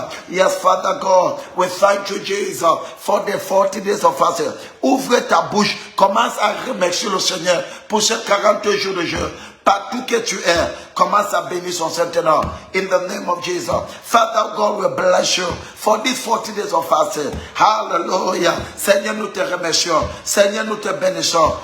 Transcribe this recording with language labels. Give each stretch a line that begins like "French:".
English: Yes, Father God, we thank you, Jesus, for the 40 days of fasting.
French: Ouvre ta bouche, commence à remercier le Seigneur pour ces 40 jours de jeûne. Partout que tu es, commence à bénir son Saint-Nom.
English: In the name of Jesus. Father God, we bless you for these 40 days of fasting. Hallelujah.
French: Seigneur, nous te remercions. Seigneur, nous te bénissons.